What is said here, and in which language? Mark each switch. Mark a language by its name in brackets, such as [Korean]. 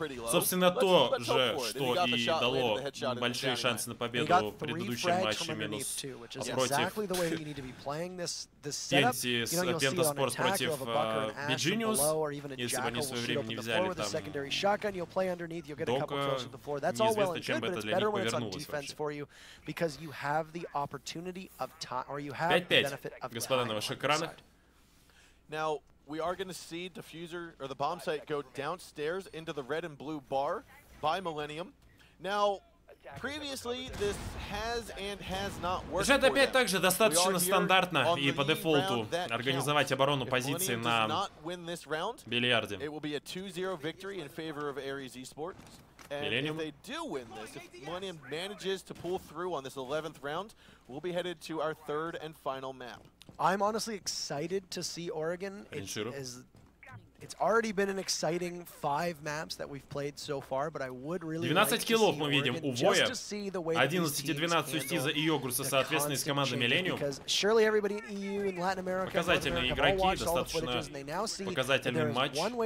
[Russian] Собственно, то же, что и дало большие шансы на победу в предыдущем матче минус против PENTA Sport против beGenius. Если бы они в свое время не взяли там Дока, неизвестно, чем бы это для них повернулось вообще. 5-5, господа, на ваших экранах. [English] We are going to see diffuser or the bomb site go downstairs into the red and blue bar by Millenium. Now, previously this has and has not worked. [Russian] Это опять также достаточно стандартно и по дефолту организовать оборону позиции на бильярде. [English] It will be a 2-0 victory in favor of ARES Esport. And if they do win this, if Millenium manages to pull through on this 11th round, we'll be headed to our 3rd and final map. I'm honestly excited to see Oregon. It's already been an exciting 5 maps that we've played so far, but I would really [Russian] 12 киллов мы видим у Воя, 11 и 12 у Стиза и Йогурса, соответственно, из команды Millenium. Показательные игроки, достаточно показательный матч.